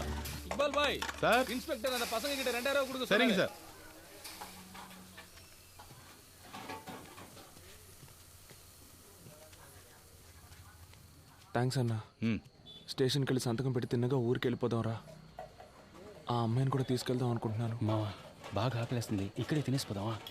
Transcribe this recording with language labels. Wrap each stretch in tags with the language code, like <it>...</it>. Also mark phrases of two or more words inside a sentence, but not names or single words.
<ta>இக்பால் பாய் சார். இன்ஸ்பெக்டர் அந்த பசங்க கிட்ட 2000 கொடுக்க சரிங்க சொல்லுங்க சார்.</ta> <te>థ్యాంక్స్ అన్నా. స్టేషన్కి వెళ్ళి సంతకం పెట్టి తిన్నగా ఊరికి వెళ్ళిపోదాం రా. ఆ అమ్మాయిని కూడా తీసుకెళ్దాం అనుకుంటున్నాను. మావా బాగా ఆకలేస్తుంది, ఇక్కడే తినేసిపోదామా?</te>